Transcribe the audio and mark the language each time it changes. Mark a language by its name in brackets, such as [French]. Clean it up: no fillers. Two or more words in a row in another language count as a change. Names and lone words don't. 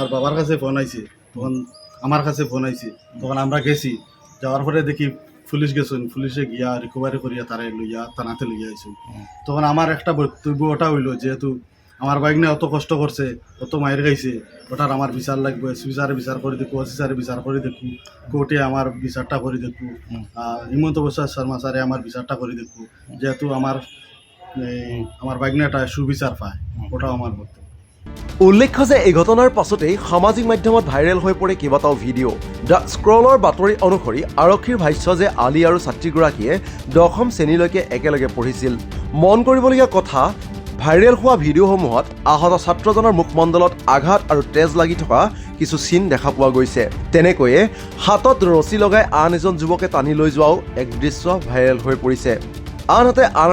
[Bangla] বাবার কাছে ফোন আইছে তখন আমার কাছে ফোন আইছে তখন আমরা গেছি যাওয়ার পরে দেখি পুলিশ গেছেন পুলিশে গিয়া রিকভারি করিয়া তারা লইয়া থানাতে লইয়া আইসুন তখন আমার একটা বক্তব্য ওটা হইলো যেহেতু আমার বাইক নিয়ে অত কষ্ট করছে অত মায়ের খাইছে ওটার আমার বিচার লাগবে এসপিসারে বিচার করে দেখু অসিসারে বিচার করে দেখু কোর্টে আমার বিচারটা করে দেখু হিমন্ত বিশ্ব শর্মা স্যারে আমার বিচারটা করে দেখু যেহেতু আমার বাইক নিয়ে একটা সুবিচার পায় ওটাও আমার বক্তব্য [Assamese] উল্লেখ্য যে এই ঘটনাৰ পাছতেই সামাজিক মাধ্যমত ভাইৰেল হৈ পৰে কেইবাটাও ভিডিঅ' দ্য স্ক্ৰলৰ বাতৰি অনুসৰি আৰক্ষীৰ ভাষ্য যে আলী আৰু ছাত্ৰীগৰাকীয়ে 10ম শ্ৰেণীলৈকে একেলগে পঢ়িছিল মন কৰিবলগীয়া কথা ভাইৰেল হোৱা ভিডিঅ'সমূহত আহত ছাত্ৰজনৰ মুখমণ্ডলত আঘাত আৰু তেজ লাগি থকা কিছু চিন দেখা পোৱা গৈছে তেনেকৈয়ে হাতত ৰছী লগাই আন এজন যুৱকে টানি লৈ যোৱাও এক দৃশ্য ভাইৰেল হৈ পৰিছে আনহাতে আন